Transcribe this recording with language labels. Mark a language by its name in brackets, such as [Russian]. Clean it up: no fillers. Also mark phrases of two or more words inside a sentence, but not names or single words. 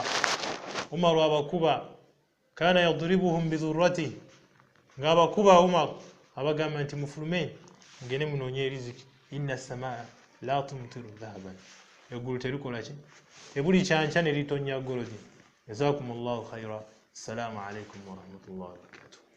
[Ganda] Umar abakuba, [Arabic] كان يضربهم بالدرة, [Ganda] ng'abakuba Umar abagamba nti mufulume mugende munoonye eriziki, [Arabic] إن السماء لا تمطر ذهبا, [Ganda] eggulu terikola ki? Tebuli kyanca ne litonnya golodi. [Arabic] جزاكم الله خيرا. السلام عليكم ورحمة الله وبركاته.